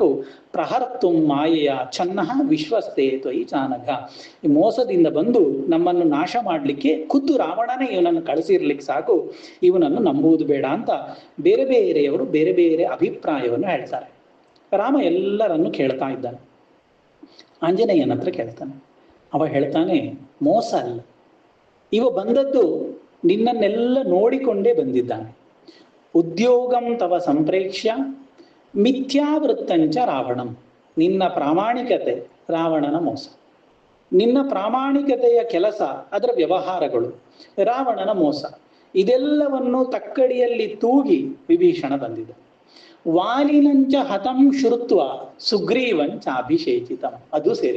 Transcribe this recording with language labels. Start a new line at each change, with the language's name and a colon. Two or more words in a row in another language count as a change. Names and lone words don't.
Sanskrit: ಪ್ರಹರ್ತುಂ ಮಾಯೆಯ ಚನ್ನಃ ವಿಶ್ವಸ್ತೆ ತ್ವಯಿ ಚಾನಘ,
Kannada: ಈ ಮೋಸದಿಂದ ಬಂದು ನಮ್ಮನ್ನು ನಾಶ ಮಾಡಲಿಕ್ಕೆ ಖುದ್ದು ರಾವಣನೇ ಇವನನ್ನು ಕಳಿಸಿರ್ಲಿಕ್ಕೆ ಸಾಕು, ಇವನನ್ನು ನಂಬುವುದು ಬೇಡ ಅಂತ ಬೇರೆ ಬೇರೆಯವರು ಬೇರೆ ಬೇರೆ ಅಭಿಪ್ರಾಯವನ್ನು ಹೇಳ್ತಾರೆ. ರಾಮ ಎಲ್ಲರನ್ನು ಕೇಳ್ತಾ ಇದ್ದಾನೆ. ಆಂಜನೇಯನ ಹತ್ರ ಕೇಳ್ತಾನೆ. ಅವ ಹೇಳ್ತಾನೆ, ಮೋಸ ಅಲ್ಲ, ಇವ ಬಂದದ್ದು ನಿನ್ನನ್ನೆಲ್ಲ ನೋಡಿಕೊಂಡೇ ಬಂದಿದ್ದಾನೆ.
Sanskrit: ಉದ್ಯೋಗಂ ತವ ಸಂಪ್ರೇಕ್ಷ್ಯ ಮಿಥ್ಯಾವೃತ್ತಂಚ ರಾವಣಂ,
Kannada: ನಿನ್ನ ಪ್ರಾಮಾಣಿಕತೆ ರಾವಣನ ಮೋಸ, ನಿನ್ನ ಪ್ರಾಮಾಣಿಕತೆಯ ಕೆಲಸ ಅದರ ವ್ಯವಹಾರಗಳು ರಾವಣನ ಮೋಸ, ಇದೆಲ್ಲವನ್ನು ತಕ್ಕಡಿಯಲ್ಲಿ ತೂಗಿ ವಿಭೀಷಣ ಬಂದಿದ್ದ.
Sanskrit: ವಾಲಿನಂಚ ಹತಂ ಶ್ರುತ್ವ ಸುಗ್ರೀವಂಚ ಅಭಿಷೇಚಿತಂ,
Kannada: ಅದು ಸೇರಿಸ್ತಾನೆ.